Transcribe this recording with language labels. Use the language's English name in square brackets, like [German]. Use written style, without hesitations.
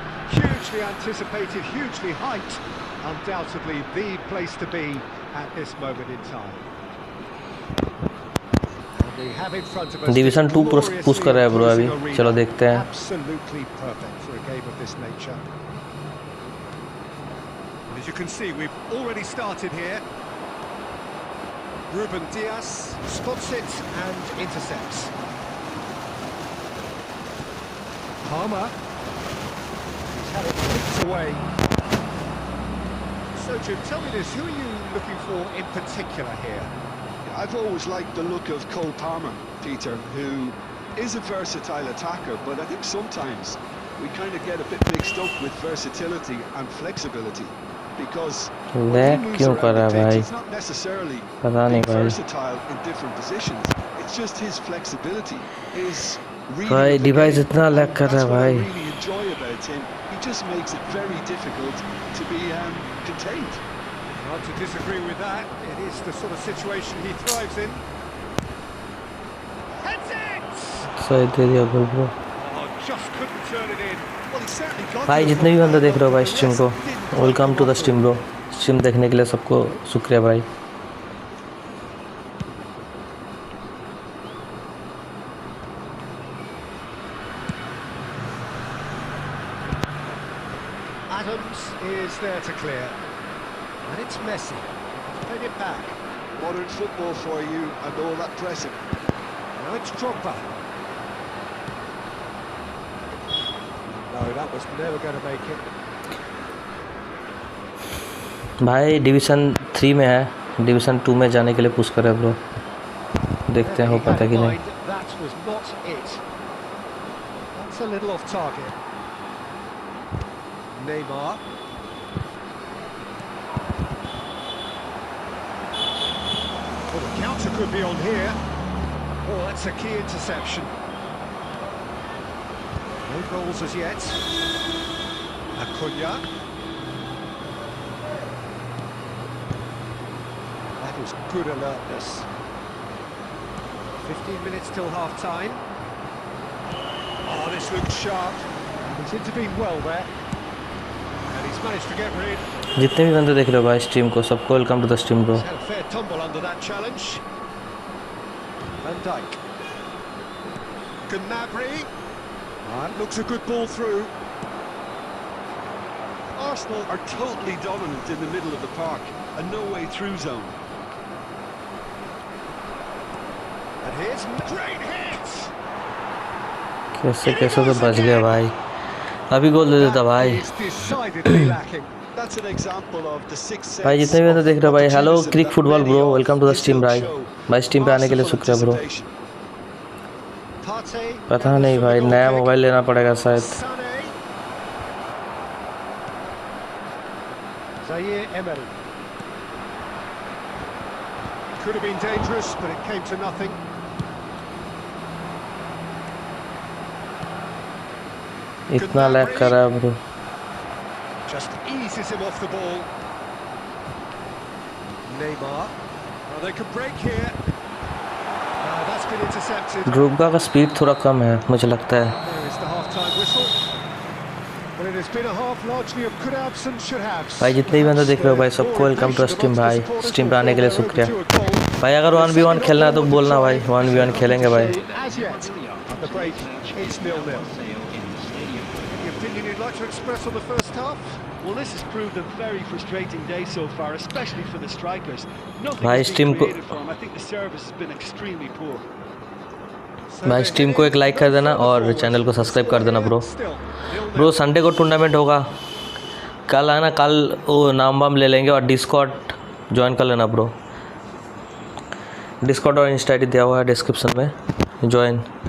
[English] hugely anticipated, hugely hyped, undoubtedly the place to be at this moment in time. We have in front of us [Hindi] division 2 push कर रहा है bro अभी, चलो देखते हैं। [English] Absolutely perfect for a game of this nature. As you can see, we've already started here. Ruben Diaz spots it and intercepts. Palmer. He's had it kicked away. So, Jim, tell me this, who are you looking for in particular here? I've always liked the look of Cole Palmer, Peter, who is a versatile attacker, but I think sometimes we kind of get a bit mixed up with versatility and flexibility, because when he moves around the pitch, it's not necessarily being versatile in different positions, it's just his flexibility, his [Hindi] भाई device इतना lag कर रहा है भाई। [English] I really enjoy about him. He just makes it very difficult to be contained. Hard to disagree with that. It is the sort of situation he thrives in. Heads it! [Hindi] सही दे दिया गोल bro. [English] Oh, just couldn't turn it in. Well, he certainly got [Hindi] भाई जितने भी बंदे देख रहे हो भाई स्ट्रीम को, [English] welcome to the stream [Hindi] bro. Stream देखने के लिए सबको शुक्रिया भाई। [English] Adams is there to clear. And it's Messi. Played it back. Modern football for you and all that pressing. Now it's Drogba. No, that was never going to make it. [Hindi] भाई division 3 में है, division 2 में जाने के लिए push कर रहे हैं ब्रो। देखते हैं हो पाता है कि नहीं। [English] That was not it. That's a little off target. Neymar. Well, the counter could be on here. Oh, that's a key interception. No goals as yet. Acuna. That was good alertness. 15 minutes till half-time. Oh, this looks sharp. He's intervened well there. And he's managed to get rid. [Hindi] जितने भी बंदे देख रहे हो भाई stream को, सबको [English] welcome to the stream [Hindi] bro. [English] He's had a fair tumble under that challenge. Van Dijk. Gnabry. That looks a good ball through. Arsenal are totally dominant in the middle of the park, a no-way through zone. And here's great hit. [Hindi] कैसे कैसे तो बच गया भाई, अभी गोल दे देता भाई। [English] That is decidedly lacking. That's an example of the sixth sense. [Hindi] भाई जितने भी बंदे देख रहे हो भाई, hello Crick football bro, [English] welcome to the stream [Hindi] भाई। भाई स्ट्रीम पे आने के लिए शुक्रिया ब्रो। पता नहीं भाई, नया मोबाइल लेना पड़ेगा शायद। [English] Zaire Emery. Could have been dangerous, but it came to nothing. [Hindi] इतना लैग कर रहा है bro. [English] Just eases him off the ball. Neymar. Oh, they could break here. That's been intercepted. [Hindi] Drogba का स्पीड थोड़ा कम है मुझे लगता है। [English] There is the half-time whistle. Well, it has been a half largely of good abs and should have. [Hindi] भाई जितने भी बंदे देख रहे हो भाई, सबको [English] welcome to stream [Hindi] भाई। स्ट्रीम पे आने के लिए शुक्रिया भाई। अगर 1v1 खेलना है तो बोलना भाई, 1v1 खेलेंगे भाई। [English] As yet, at the break, it's 0-0. Any opinion you'd like to express on the first half? Well, this has proved a very frustrating day so far, especially for the strikers. Nothing [Hindi] भाई [English] has been [Hindi] stream को [English] created for them. I think the service has been extremely poor. [Hindi] भाई stream को एक like कर देना और channel को subscribe कर देना ब्रो। ब्रो संडे को टूर्नामेंट होगा, कल आना, कल वो नाम वाम ले लेंगे और डिस्कॉर्ड ज्वाइन कर लेना ब्रो। डिस्कॉर्ड और इंस्टा आईडी दिया हुआ है डिस्क्रिप्शन में, ज्वाइन।